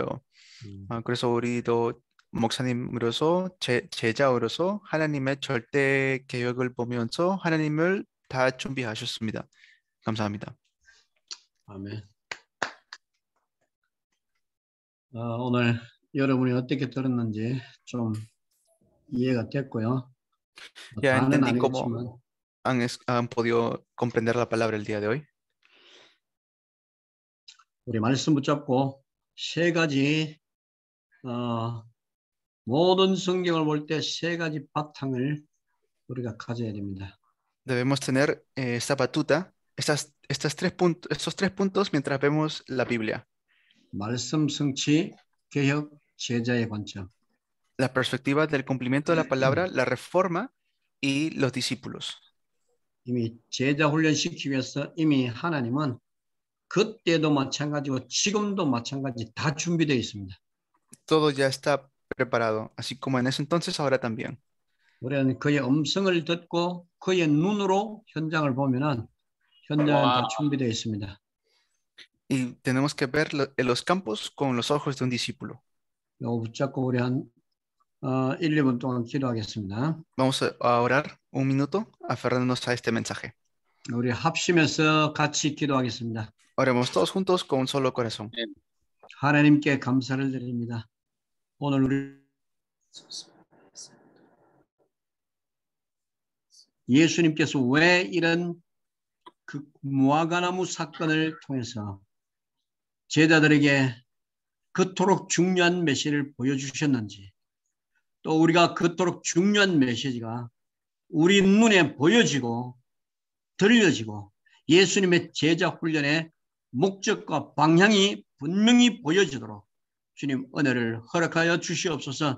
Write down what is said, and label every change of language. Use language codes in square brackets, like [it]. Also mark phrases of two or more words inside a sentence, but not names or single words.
[ko] 그래서 우리도 목사님으로서 제자로서 하나님의 절대 계획을 보면서 하나님을 다 준비하셨습니다. 감사합니다. 아멘. 오늘 여러분이 어떻게 들었는지 좀 이해가 됐고요. [es] Ya [ko] 다는 [es] entendí cómo [ko] 아니겠지만 [es] han podido comprender la palabra el día de hoy. [ko] 우리 말씀 붙잡고 세 가지 모든 성경을 볼 때 세 가지 바탕을 우리가 가져야 됩니다. [es] Debemos tener esta batuta, estos tres puntos mientras vemos la Biblia. [ko] 말씀 성취, 개혁, 제자의 관점. [es] La perspectiva del cumplimiento de la palabra, la reforma y los discípulos. [ko] 이미 제자 훈련시키기 위해서 이미 하나님은 그때도 마찬가지고 지금도 마찬가지 다 준비되어 있습니다. [es] Todo ya está preparado, así como en ese entonces, ahora también. [ko] 우리는 그의 음성을 듣고 그의 눈으로 현장을 보면은 현장은 다 준비되어 있습니다. [es] Y tenemos que ver los campos con los ojos de un discípulo. [ko] 이거 붙잡고 우리 한 1, 2분 동안 기도하겠습니다. [es] Vamos a orar un minuto aferrándonos a este mensaje. [ko] 우리 합심해서 같이 기도하겠습니다. [es] Oremos todos juntos con un solo corazón. [ko] 하나님께 감사를 드립니다. 오늘 우리 예수님께서 왜 이런 그 무화과나무 사건을 통해서 제자들에게 그토록 중요한 메시지를 보여주셨는지, 또 우리가 그토록 중요한 메시지가 우리 눈에 보여지고 들려지고 예수님의 제자 훈련의 목적과 방향이 분명히 보여지도록 주님 은혜를 허락하여 주시옵소서.